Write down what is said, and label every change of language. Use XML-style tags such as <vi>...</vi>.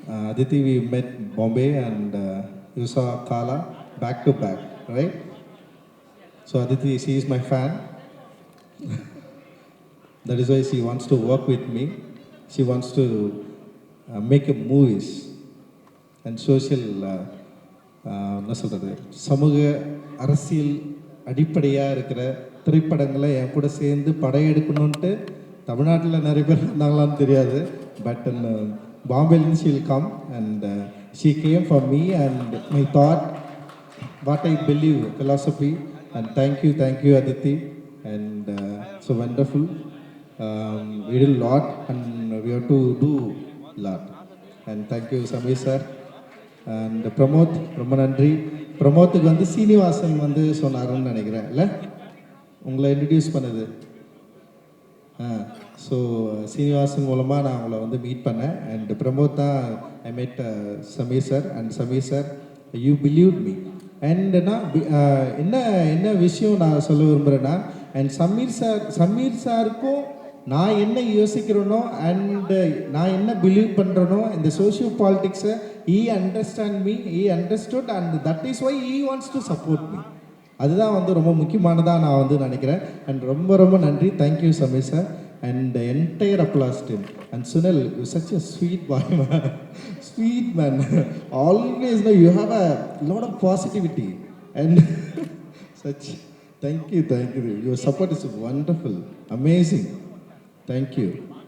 <en>Aditi, we met Bombay and you saw Kala back to back, right? So Aditi, she is my fan. That is why she wants to work with me. She wants to make a movies and social</en> <ta>என்ன சொல்கிறது, சமூக அரசியல் அடிப்படையாக இருக்கிற திரைப்படங்களை என் கூட சேர்ந்து படையெடுக்கணுன்ட்டு தமிழ்நாட்டில் நிறைய பேர் இருந்தாங்களான்னு தெரியாது.</ta> <en>But Bombay she will come and she came for me and my thought, what I believe, philosophy. And thank you Aditi. And so wonderful. We did a lot and we have to do a lot. And thank you Samir sir.</en> <ta>And Pramoth, ரொம்ப நன்றி. பிரமோத்துக்கு வந்து சீனிவாசன் வந்து சொன்னாருன்னு நினைக்கிறேன், இல்லை உங்களை introduce பண்ணது. So Srinivasan மூலமாக நான் அவங்கள வந்து மீட் பண்ணேன். அண்ட் பிரமோத் தான்</ta> <en>I met</en> <ta>Sameer sir. And Sameer sir,</ta> <en>You believe me.</en> <ta>And நான் என்ன விஷயம் நான் சொல்ல விரும்புகிறேன்னா, அண்ட் சமீர் சாருக்கும் நான் என்ன யோசிக்கிறேனோ அண்டு நான் என்ன பிலீவ் பண்ணுறேனோ இந்த socio பாலிட்டிக்ஸை</ta> <en>He understand me, he understood and that is why he wants to support me.</en> <ta>அதுதான் வந்து ரொம்ப முக்கியமானதாக நான் வந்து நினைக்கிறேன். அண்ட் ரொம்ப நன்றி. Thank you Sameer sir.</ta> <en>And the entire applause team. And Sunil, you're such a sweet boy, man. Sweet man. Always, you have a lot of positivity. And such, thank you. Your support is wonderful, amazing. Thank you.</en>